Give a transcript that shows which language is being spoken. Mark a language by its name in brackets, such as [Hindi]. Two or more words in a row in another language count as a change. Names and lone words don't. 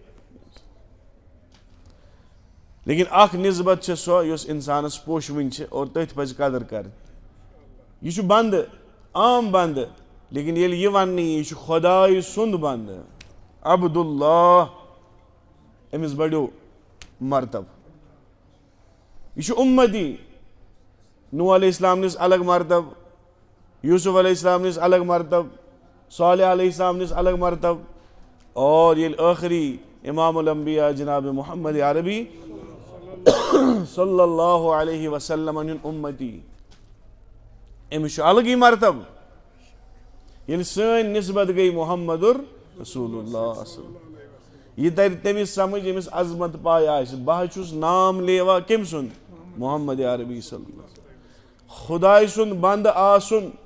[Kashmiri] لیکن اکھ نسبت چھِ سۄ یۄس انسانس پوشوٕنۍ چھِ اور تٔتھۍ پزِ قدر کرٕنۍ یہ چھُ بندٕ عام بندٕ لیکن ییٚلہِ یہِ وننہٕ یی یہِ چھُ خۄداے سُنٛد بندٕ عبداللہ أمِس بڑیو مرتب یہ چھُ اُمتی نوح [Arabic] علیہ السلام [Kashmiri] نِس الگ مرتب یوسف [Arabic] علیہ السلام [Kashmiri] نِس الگ مرتب صالح [Arabic] علیہ السلام [Kashmiri] نِس الگ مرتب اور ییٚلہِ ٲخری امام الانبیاء جناب محمد عربی [Arabic] صلی اللہ علیہ وسلم [Kashmiri] ہُنٛد اُمتی أمِس چھُ الگٕے مرتب ییٚلہِ سٲنۍ نسبت گٔے [Arabic] محمد رسول اللہ [Kashmiri] یہ ترِ تٔمِس سمجھ ییٚمِس عظمت پاے آسہِ بہٕ حظ چھُس نام لیوا کٔمۍ سُنٛد محمد عربی [Arabic] صلی اللہ علیہ وسلم [Kashmiri] خۄداے سُنٛد بنٛدٕ آسُن